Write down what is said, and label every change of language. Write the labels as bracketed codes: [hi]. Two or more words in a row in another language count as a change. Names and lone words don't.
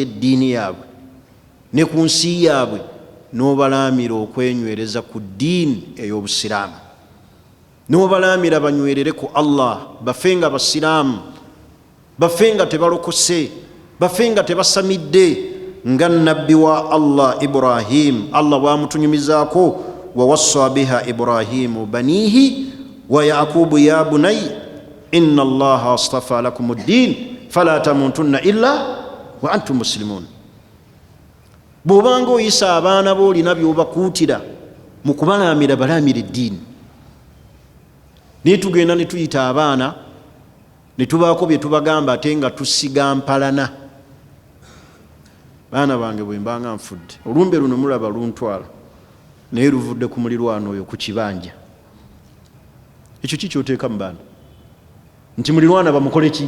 [lg] eddiini yaabwe ne ku nsi yaabwe n'obalaamira okwenywereza ku ddiini ey'obusiraamu n'obalaamira banywerere ku Allah bafe nga basiraamu bafe nga tebalokose bafe nga tebasamidde nga nabbi wa Allah Ibrahim Allah bwamutunyumizaako [ar] ووصى بها إبراهيم بنيه ويعقوب يا بني إن الله اصطفى لكم الدين فلا تموتن إلا وأنتم مسلمون [lg] bw'obanga oyisa abaana boolina by'obakuutira mu kubalaamira balaamira eddiini naye tugenda ne tuyita abaana ne tubaako bye tubagamba ate nga tusiga mpalana baana bange bwe mbanga nfudde olumbe luno mulaba luntwala naye luvudde ku mulirwano oyo ku kibanja ekyo kikyoteeka mu baana nti mulirwana bamukole ki?